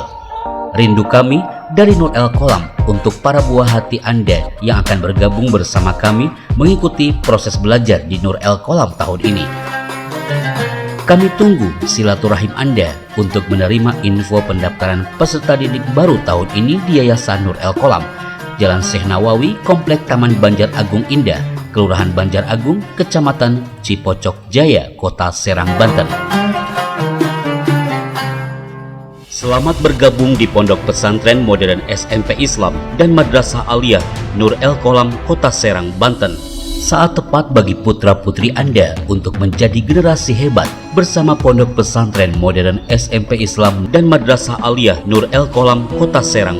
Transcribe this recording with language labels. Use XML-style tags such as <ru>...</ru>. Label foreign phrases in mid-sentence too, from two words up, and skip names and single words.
<id>Rindu kami dari Nur El Qolam untuk para buah hati Anda yang akan bergabung bersama kami mengikuti proses belajar di Nur El Qolam tahun ini. Kami tunggu silaturahim Anda untuk menerima info pendaftaran peserta didik baru tahun ini di Yayasan Nur El Qolam, Jalan Syekh Nawawi, Komplek Taman Banjar Agung Indah, Kelurahan Banjar Agung, Kecamatan Cipocok Jaya, Kota Serang, Banten. Selamat bergabung di Pondok Pesantren Modern SMP Islam dan Madrasah Aliyah Nur El Qolam, Kota Serang, Banten. Saat tepat bagi putra-putri Anda untuk menjadi generasi hebat bersama Pondok Pesantren Modern SMP Islam dan Madrasah Aliyah Nur El Qolam, Kota Serang.</id>